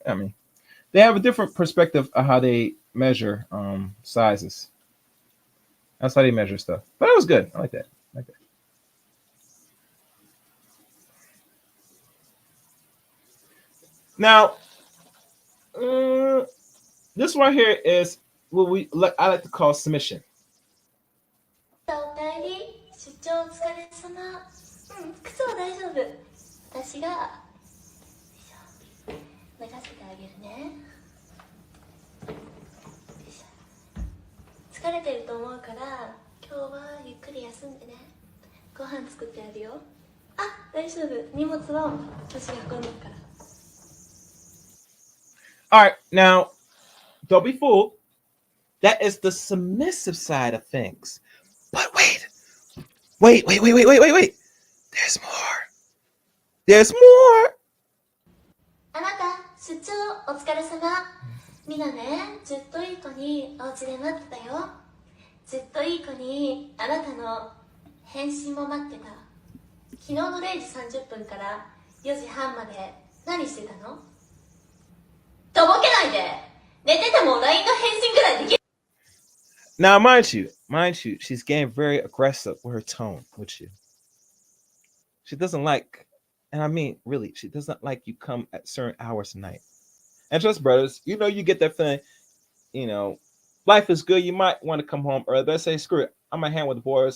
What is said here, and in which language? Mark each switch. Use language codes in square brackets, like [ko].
[en] I mean, they have a different perspective of how they measure sizes. That's how they measure stuff. But it was good. I like that. Now, this one here is what I like to call submission. [ja] おかえり、出張お疲れ様。靴は大丈夫。私が脱がせてあげるね。疲れてると思うから、今日はゆっくり休んでね。ご飯作ってあるよ。あ、大丈夫。荷物は私が運んでるから。 [en] All right, now don't be fooled. That is the submissive side of things. But wait. There's more. There's more. [ja] あなた、出張お疲れ様。みんなね、ずっといい子にお家で待ってたよ。ずっといい子にあなたの返信も待ってた。昨日の0時30分から4時半まで何してたの？とぼけないで。寝てても LINE の返信ぐらいできる。 [en] Now, mind you, she's getting very aggressive with her tone with you. She doesn't like, and I mean, really, she doesn't like you come at certain hours a night. And trust brothers, you get that feeling, life is good. You might want to come home early, but I say, screw it. I'm going to hang with the boys.